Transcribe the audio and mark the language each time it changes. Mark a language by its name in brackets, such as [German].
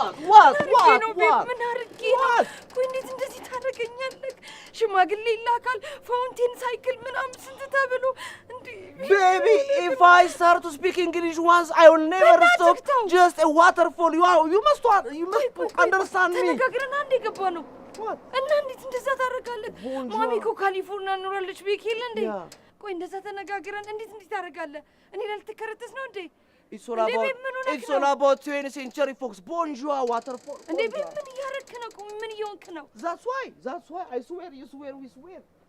[English] What? [Amharic] ምን አድርጌ ነው? ቆይ እንዴት እንደዚህ ታደርገኛለህ? ሽማግሌ ይላካል፣ ፋውንቴን ሳይክል ምናምን ስንት ተብሎ እንዴ! [English] Baby, if I start to speak English once, I will never stop. Just a waterfall. You must understand me. [Amharic] ተነጋግረን አንዴ ገባ ነው። እና እንዴት እንደዛ ታደርጋለህ? ማሚ እኮ ካሊፎርኒያ ኖራለች ቤኪል እንዴ! ቆይ እንደዛ ተነጋግረን እንዴት ታደርጋለህ? እኔ ልትከረተስ ነው እንዴ? [English] It's all about 20th century folks. Bonjour, waterfall. [Amharic] እንዴ ምን እያደረክ ነው? ቆይ ምን እየሆንክ ነው? [English] That's why. I swear, you swear, we swear.